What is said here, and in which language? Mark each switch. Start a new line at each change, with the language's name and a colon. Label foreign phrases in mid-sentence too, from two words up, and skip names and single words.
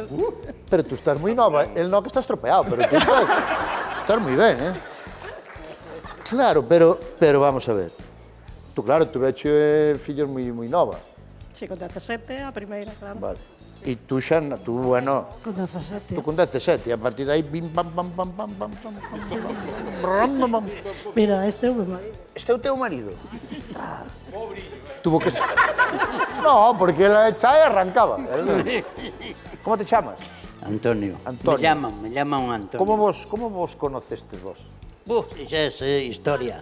Galician: Pero tú estás moi nova, el no que está estropeado, pero tú estás moi ben, Claro, pero vamos a ver. Tú, claro, tu veche fillos moi nova. Sí, con 17, a primeira, claro. Vale. E tú xa, bueno, Con 17. tú con 17, e a partir de aí, bim, pam, pam, pam, pam, pam, pam, pam, pam, pam. Mira, este é o meu marido. Este é o teu marido?
Spanish: Tuvo que... No, porque él echaba e arrancaba.
Galician: Como te chamas? Antonio. Antonio.
Spanish: Me llaman Antonio. Como vos conocestes vos?
Galician: Xa é historia.